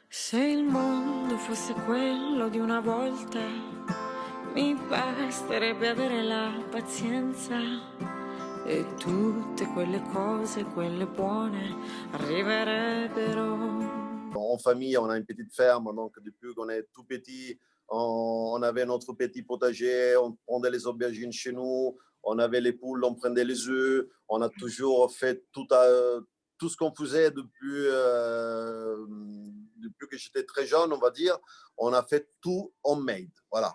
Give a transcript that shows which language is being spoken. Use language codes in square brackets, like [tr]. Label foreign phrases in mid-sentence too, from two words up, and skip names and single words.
[it] Se il mondo fosse quello di una volta, mi basterebbe avere la pazienza e tutte quelle cose, quelle buone, arriverebbero. [fr] En famille, on a une petite ferme, donc depuis qu'on est tout petit, on avait notre petit potager, on prenait les aubergines chez nous, on avait les poules, on prenait les œufs, on a toujours fait tout ce qu'on faisait depuis que j'étais très jeune, on va dire, on a fait tout homemade, voilà.